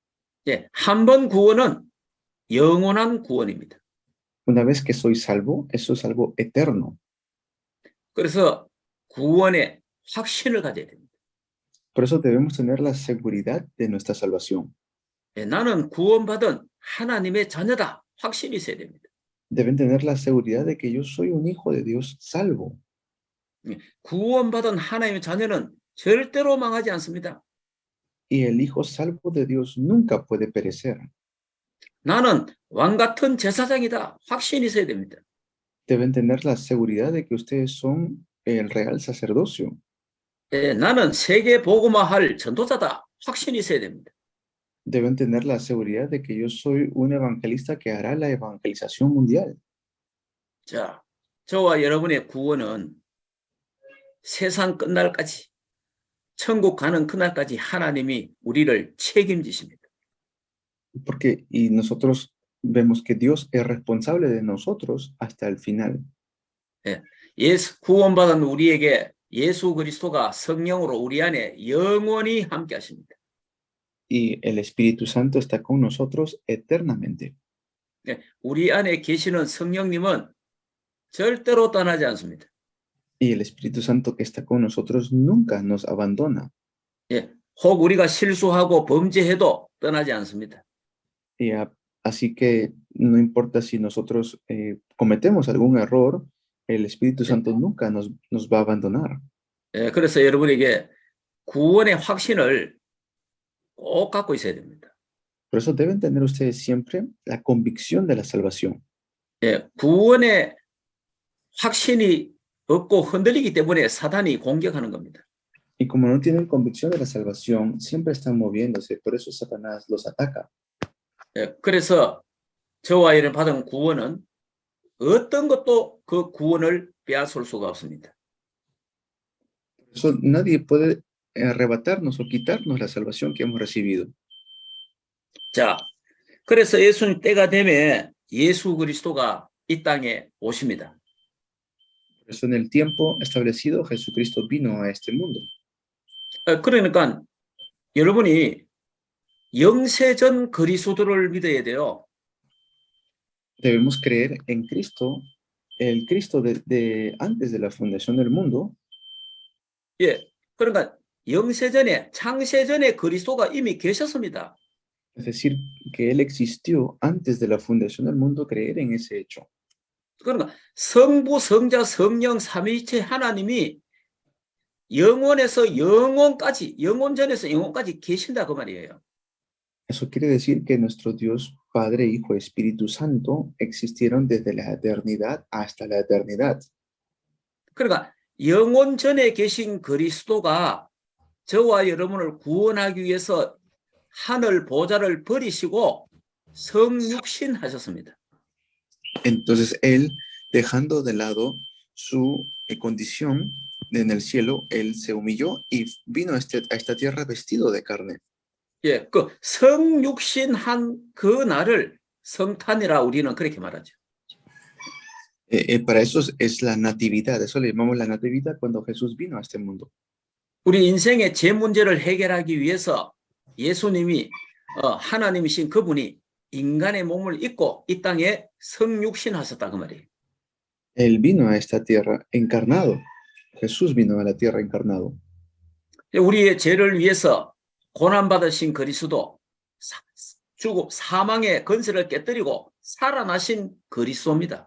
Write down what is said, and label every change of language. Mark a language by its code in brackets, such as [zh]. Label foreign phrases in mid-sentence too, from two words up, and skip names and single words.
[ko] 한번 구원은 영원한 구원입니다. [es] Una vez que soy salvo, eso es algo eterno. [ko] 그래서 구원의 확신을 가져야 됩니다. [es] Por eso debemos tener la seguridad de nuestra salvación. [ko] 나는 구원받은 하나님의 자녀다. 확신이 있어야 됩니다. [es] Deben tener la seguridad de que yo soy un hijo de Dios salvo. [ko] 구원받은 하나님의 자녀는 절대로 망하지 않습니다. [es] Y el hijo salvo de Dios nunca puede perecer. [ko] 나는 왕 같은 제사장이다. 확신이 있어야 됩니다. [es] Deben tener la seguridad de que ustedes son el real sacerdocio. [ko] 나는 세계 복음화할 전도자다. 확신이 있어야 됩니다. [es] Deben tener la seguridad de que yo soy un evangelista que hará la evangelización mundial. [ko] 자, 저와 여러분의 구원은 세상 끝날까지, 천국 가는 그날까지 하나님이 우리를 책임지십니다. [es] Porque y nosotros vemos que Dios es responsable de nosotros hasta el final. [ko] 예수 구원받은 우리에게 예수 그리스도가 성령으로 우리 안에 영원히 함께 하십니다. [es] Y el Espíritu Santo está con nosotros eternamente. [ko] 우리 안에 계시는 성령님은 절대로 떠나지 않습니다. [es] Y el Espíritu Santo que está con nosotros nunca nos abandona. [ko] 혹 우리가 실수하고 범죄해도 떠나지 않습니다. [es] Y así que no importa si nosotros cometemos algún error, el Espíritu Santo nunca nos va a abandonar. [ko] 그래서 여러분에게 구원의 확신을 꼭 갖고 있어야 됩니다. [es] Por eso deben tener ustedes siempre la convicción de la salvación. [ko] 구원의 확신이 없고 흔들리기 때문에 사단이 공격하는 겁니다. [es] Y como no tienen convicción de la salvación, siempre están moviéndose, por eso Satanás los ataca. [ko] 그래서 저와 여러분 받은 구원은 어떤 것도 그 구원을 빼앗을 수가 없습니다. [es] Por eso nadie puede arrebatarnos o quitarnos la salvación que hemos recibido. [ko] 자, 그래서 예수님 때가 되면 예수 그리스도가 이 땅에 오십니다. [es] Por eso en el tiempo establecido Jesucristo vino a este mundo. [ko] 그러니까 여러분이 영세전 그리스도를 믿어야 돼요. [es] Debemos creer en Cristo, el Cristo de antes de la fundación del mundo. [ko] 그러니까 영세전에 창세전에 그리스도가 이미 계셨습니다. [es] Es decir, que Él existió antes de la fundación del mundo, creer en ese hecho. [ko] 그러니까 성부, 성자, 성령 삼위일체 하나님이 영원에서 영원까지, 영원전에서 영원까지 계신다 그 말이에요. [es] Eso quiere decir que nuestro Dios, Padre, Hijo, Espíritu Santo existieron desde la eternidad hasta la eternidad. [ko] 그러니까 영원전에 계신 그리스도가 저와 여러분을 구원하기 위해서 하늘 보좌를 버리시고 성육신 하셨습니다. [es] Entonces Él, dejando de lado su condición en el cielo, Él se humilló y vino a esta tierra vestido de carne. [ko] 그 성육신한 그 날을 성탄이라 우리는 그렇게 말하죠. [es] Para eso es la natividad, eso le llamamos la natividad cuando Jesús vino a este mundo. [ko] 우리 인생의 제 문제를 해결하기 위해서 예수님이 하나님이신 그분이 인간의 몸을 입고 이 땅에 성육신하셨다 그 말이에요. [es] Él vino a esta tierra encarnado. Jesús vino a la tierra encarnado. [ko] 우리의 죄를 위해서 고난받으신 그리스도, 죽고 사망의 건설을 깨뜨리고 살아나신 그리스도입니다.